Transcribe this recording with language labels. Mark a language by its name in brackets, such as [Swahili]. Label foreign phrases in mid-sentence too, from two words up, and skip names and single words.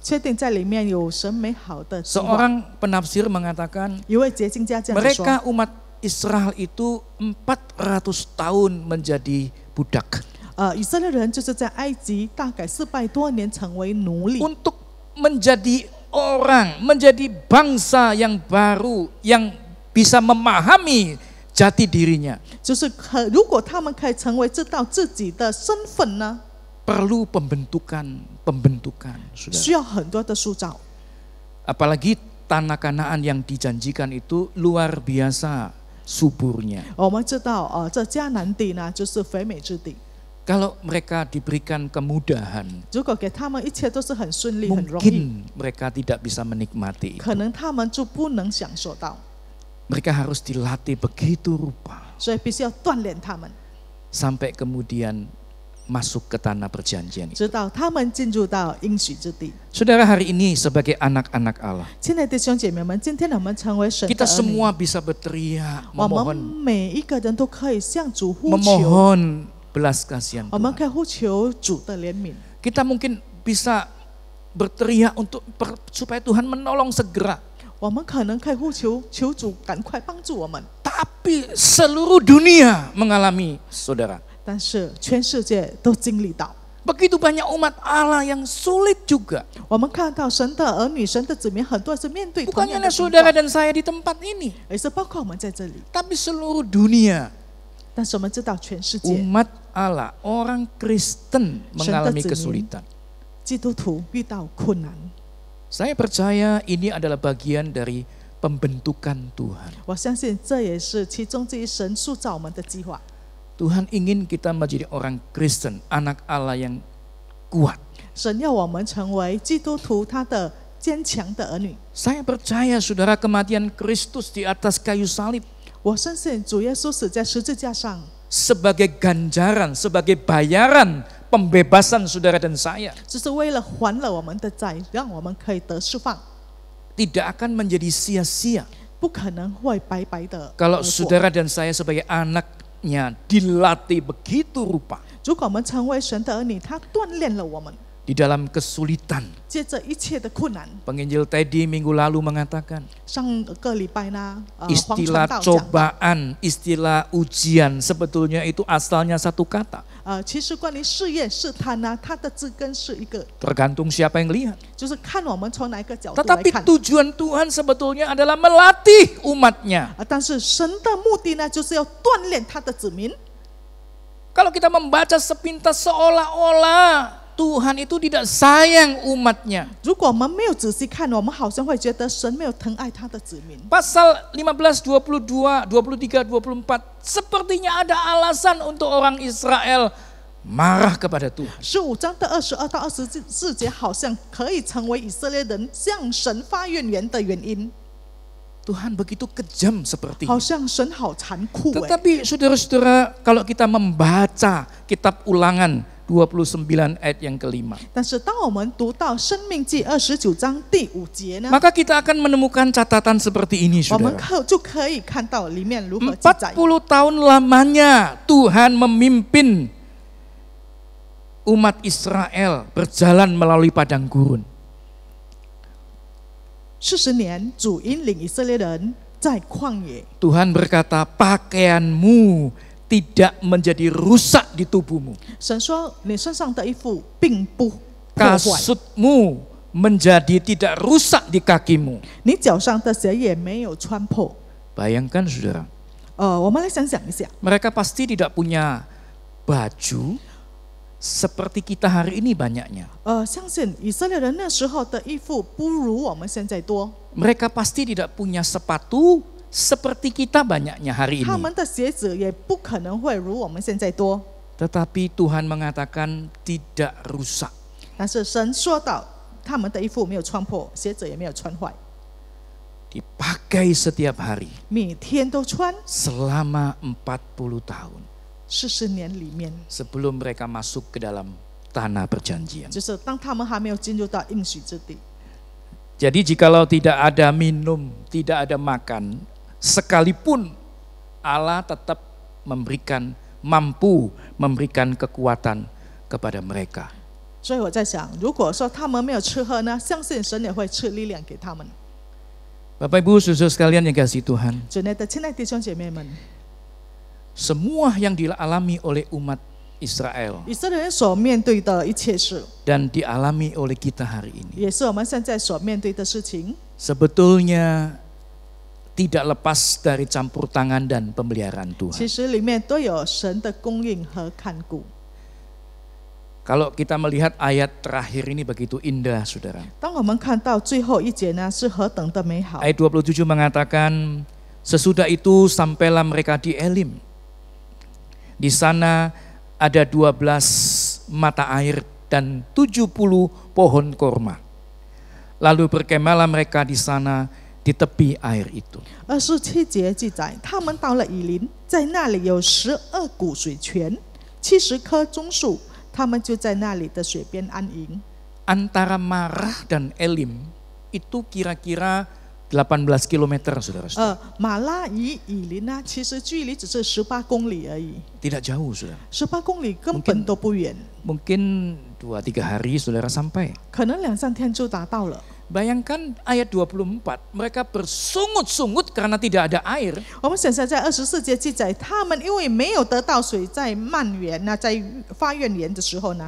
[Chinese] 确定在里面有神美好的计划。 [Indonesian] Seorang penafsir mengatakan [Chinese] 一位解经家这样子说 [Indonesian] mereka umat Israel itu 400 tahun menjadi budak. [Chinese] 以色列人就是在埃及大概400多年成为奴隶， [Indonesian] Untuk menjadi orang, menjadi bangsa yang baru, yang bisa memahami jati dirinya. [Chinese] 就是如果他们可以成为知道自己的身份呢， [Indonesian] Perlu pembentukan, saudara. [Chinese] 需要很多的塑造。 [Indonesian] Apalagi tanah Kanaan yang dijanjikan itu luar biasa suburnya. [Chinese] 我们知道这迦南地呢就是肥美之地， [Indonesian] Kalau mereka diberikan kemudahan, [Chinese] 如果给他们一切都是很顺利、很容易， [Indonesian] mungkin mereka tidak bisa menikmati. [Chinese] 可能他们就不能享受到， [Indonesian] Mereka harus dilatih begitu rupa [Chinese] 所以必须要锻炼他们， [Indonesian] sampai kemudian masuk ke tanah perjanjian. [Chinese] 直到他们进入到应许之地。 [Indonesian] Saudara, hari ini sebagai anak-anak Allah, [Chinese] 亲爱的弟兄姐妹们，今天我们成为神的 [Indonesian] kita [Chinese] 儿女， [Indonesian] semua bisa berteriak, [Chinese] 我们 [Indonesian] memohon [Chinese] 每一个人都可以向主呼求， [Indonesian] memohon belas kasihan [Chinese] 我们 [Indonesian] Tuhan. [Chinese] 可以呼求主的怜悯。 [Indonesian] Kita mungkin bisa berteriak untuk supaya Tuhan menolong segera. [Chinese] 我们可能可以呼求求主赶快帮助我们， [Indonesian] Tapi seluruh dunia mengalami, saudara. [Chinese] 但是全世界都经历到。 [Indonesian] Begitu banyak umat Allah yang sulit juga. [Chinese] 我们看到神的儿女、神的子民，很多人是面对同 [Indonesian] Bukan [Chinese] 样的 [Indonesian] hanya [Chinese] 情 [Indonesian] saudara [Chinese] 况， [Indonesian] dan saya di tempat ini, [Chinese] 也是包括我们在这里。 [Indonesian] tapi seluruh dunia. [Chinese] 但是我们知道，全世界 [Indonesian] Umat Allah, orang Kristen mengalami kesulitan. [Chinese] 基督徒遇到困难。 [Indonesian] Saya percaya ini adalah bagian dari pembentukan Tuhan. [Chinese] 我相信这也是其中之一，神塑造我们的计划。 [Indonesian] Tuhan ingin kita menjadi orang Kristen, anak Allah yang kuat. [Chinese] 神要我们成为基督徒，他的坚强的儿女。 [Indonesian] Saya percaya saudara, kematian Kristus di atas kayu salib [Chinese] 我相信主耶稣死在十字架上， [Indonesian] sebagai ganjaran, sebagai bayaran pembebasan saudara dan saya. [Chinese] 就是为了还了我们的债，让我们可以得释放， [Indonesian] Tidak akan menjadi sia-sia [Chinese] 不可能会白白的。 [Indonesian] kalau saudara dan saya sebagai anaknya dilatih begitu rupa [Chinese] 如果我们成为神的儿女，他锻炼了我们， [Indonesian] di dalam kesulitan. [Chinese] 借着一切的困难。 [Indonesian] Penginjil Teddy minggu lalu mengatakan [Chinese] 上个礼拜呢，黄 [Indonesian] istilah [Chinese] 传道讲到， [Indonesian] cobaan, istilah ujian sebetulnya itu asalnya satu kata. [Chinese] 其实关于试验、试探呢，它的字根是一个， [Indonesian] Tergantung siapa yang lihat. [Chinese] 就是看我们从哪一个角度来 [Indonesian] Tetapi [Chinese] 看。 [Indonesian] tujuan Tuhan sebetulnya adalah melatih umatnya. [Chinese] 但是神的目的呢，就是要锻炼他的子民。 [Indonesian] Kalau kita membaca sepintas seolah-olah Tuhan itu tidak sayang umatnya. [Chinese] 如果我们没有仔细看，我们好像会觉得神没有疼爱他的子民。 [Indonesian] Pasal 15, 22, 23, 24 sepertinya ada alasan untuk orang Israel marah kepada Tuhan. [Chinese] 15 章的22到24节，好像可以成为以色列人向神发怨言的原因。 [Indonesian] Tuhan begitu kejam seperti [Chinese] 好 [Indonesian] ini. [Chinese] 像神好残酷哎。 [Indonesian] Tetapi saudara-saudara, kalau kita membaca kitab Ulangan 29 ayat yang kelima, [Chinese] 但是当我们读到申命记29章第5节呢， [Indonesian] maka kita akan menemukan catatan seperti ini, [Chinese] 我们 [Indonesian] saudara. [Chinese] 就可以看到里面如何记载。 [Indonesian] 40 tahun lamanya Tuhan memimpin umat Israel berjalan melalui padang gurun. [Chinese] 40 年，主引领以色列人在旷野。 [Indonesian] Tuhan berkata, pakaianmu tidak menjadi rusak di tubuhmu. [Chinese] 神说：“你身上的衣服并不破坏， [Indonesian] Kasutmu menjadi tidak rusak di kakimu. [Chinese] 你脚上的鞋也没有穿破。 [Indonesian] Bayangkan saudara, [Chinese] 我们来想想一下， [Indonesian] mereka pasti tidak punya baju seperti kita hari ini banyaknya. [Chinese] 相信以色列人那时候的衣服不如我们现在多， [Indonesian] Mereka pasti tidak punya sepatu seperti kita banyaknya hari [Chinese] 他 [Indonesian] ini. [Chinese] 们的鞋子也不可能会如我们现在多。 [Indonesian] Tetapi Tuhan mengatakan tidak rusak. [Chinese] 但是神说到，他们的衣服没有穿破，鞋子也没有穿坏， [Indonesian] Dipakai setiap hari [Chinese] 每天都穿。 [Indonesian] selama 40 tahun [Chinese] 40 年里面， [Indonesian] sebelum mereka masuk ke dalam tanah perjanjian. [Chinese] 就是当他们还没有进入到应许之地。 [Indonesian] Jadi jikalau tidak ada minum, tidak ada makan, sekalipun Allah tetap mampu memberikan kekuatan kepada mereka. [Chinese] 所以我在想，如果说他们没有吃喝呢，相信神也会赐力量给他们。 [Indonesian] Bapak Ibu saudara sekalian yang kasih Tuhan, [Chinese] 主内的亲爱弟兄姐妹们， [Indonesian] semua yang dialami oleh umat Israel [Chinese] 以色列人所面对的一切事， [Indonesian] dan dialami oleh kita hari ini, [Chinese] 也是我们现在所面对的事情， [Indonesian] sebetulnya tidak lepas dari campur tangan dan pemeliharaan [Chinese] 其 [Indonesian] Tuhan. [Chinese] 实里面都有神的供应和看顾。 [Indonesian] Kalau kita melihat ayat terakhir ini begitu indah, saudara. [Chinese] 当我们看到最后一节呢，是何等的美好。 [Indonesian] Ayat 27 mengatakan, sesudah itu sampailah mereka di Elim. Di sana ada 12 mata air dan 70 pohon korma. Lalu berkemahlah mereka di sana di tepi air itu. [Chinese] 27 节记载，他们到了以琳，在那里有12股水泉，70棵棕树，他们就在那里的水边安营。 [Indonesian] Antara Marah dan Elim itu kira-kira 18 kilometer, saudara-saudara. [Chinese] 马拉与以琳呢，其实距离只是18公里而已 [Indonesian] ，Tidak jauh, saudara. [Chinese] ，18 公里根本都不远， [Indonesian] Mungkin 2-3 hari saudara sampai. [Chinese] 可能2-3天就达到了。 [Indonesian] Bayangkan ayat 24, mereka bersungut-sungut karena tidak ada air. [Chinese] 我们想想在24节记载，他们因为没有得到水，在蔓延呢，在发怨言的时候呢，